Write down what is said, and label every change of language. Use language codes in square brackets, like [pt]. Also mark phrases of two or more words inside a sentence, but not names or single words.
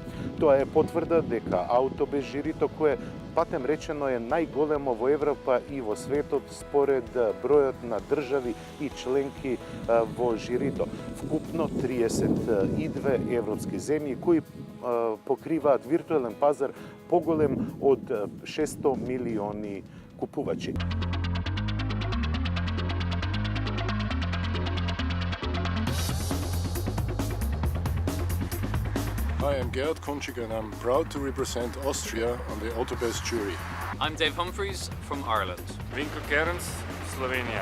[mk] Тоа е потврда дека Аутобест жирито, кое патем речено е најголемо во Европа и во светот според бројот на држави и членки во жирито. Вкупно 32 европски земји кои покриваат виртуелен пазар поголем од 600 милиони купувачи. [en] Hi, I'm Gerhard Končik and I'm proud to represent Austria on the Autobest jury. I'm Dave Humphreys from Ireland. Vinko Kerns, Slovenia.